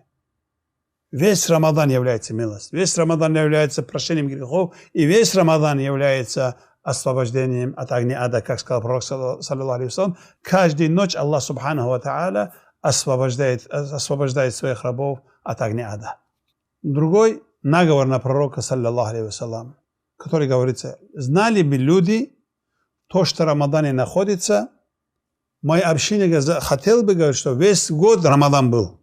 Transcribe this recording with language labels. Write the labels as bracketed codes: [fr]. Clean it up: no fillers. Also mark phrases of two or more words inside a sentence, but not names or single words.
[ru] Весь Рамадан является милостью, весь Рамадан является прощением грехов, и весь Рамадан является освобождением от огня ада, как сказал пророк, [ar] صلى الله عليه وسلم. [ru] Каждую ночь [ar] الله سبحانه وتعالى [ru] освобождает своих рабов от огня ада. Другой наговор на пророка, [ar] صلى الله عليه وسلم, [ru] который говорится: знали бы люди то, что в Рамадане находится, моя община хотел бы, говорить, что весь год Рамадан был.